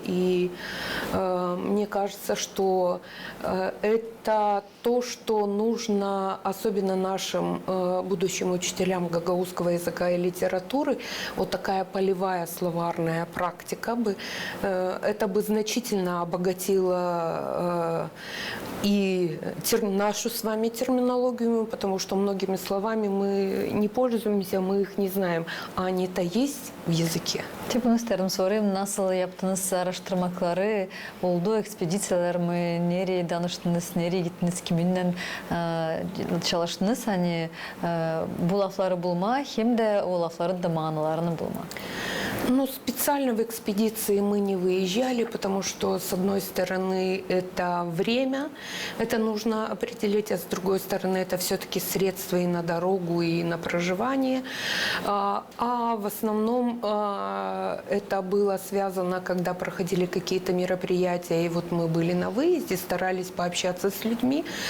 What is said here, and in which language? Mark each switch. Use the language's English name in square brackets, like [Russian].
[Russian] И мне кажется, что это то, что нужно особенно нашим будущим учителям гагаузского языка и литературы, вот такая полевая словарная практика бы, это бы значительно обогатило и нашу с вами терминологию, потому что многими словами мы не пользуемся, мы их не знаем, а они-то есть в языке. [Gagauz] Bunu isterim sorayım. Nasıl yaptınız araştırmaları? Oldu ekspedisiyalar mı? Nereye danıştınız? Nereye gittiniz? Kiminle çalıştınız? Hani bu lafları bulma hem de o lafların da manalarını bulma. [Russian] Ну, специально в экспедиции мы не выезжали, потому что, с одной стороны, это время, это нужно определить, а с другой стороны, это все-таки средства и на дорогу, и на проживание. А в основном это было связано, когда проходили какие-то мероприятия, и вот мы были на выезде, старались пообщаться с людьми.